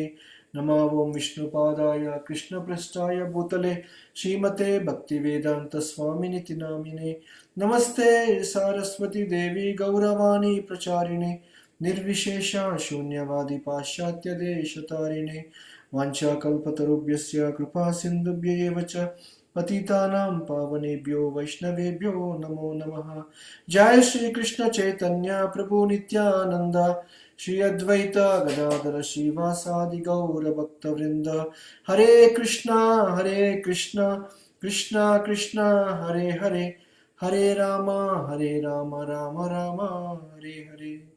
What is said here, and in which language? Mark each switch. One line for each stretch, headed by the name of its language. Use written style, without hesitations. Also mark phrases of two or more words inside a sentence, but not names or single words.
Sanskrit: నమో ఓం విష్ణుపాదాయ కృష్ణపృష్ఠాయ భూతలే శ్రీమతే భక్తివేదాంత స్వామినితి నామినే. నమస్తే సారస్వతి దేవి గౌరవాణి ప్రచారిణే నిర్విశేష శూన్యవాది పాశ్చాత్య దేశతారిణే. వాంఛాకల్పతరుభ్యస్య కృపా సింధుభ్యైవ చ పతితానాం పావనేభ్యో వైష్ణవేభ్యో నమో నమః. జయ శ్రీ కృష్ణ చైతన్య ప్రభు నిత్యానంద శ్రీ అద్వైత గదాధర శ్రీవాసాది గౌర భక్త వృంద. హరే కృష్ణ కృష్ణ కృష్ణ హరే హరే హరే రామ రామ రామ హరే హరే.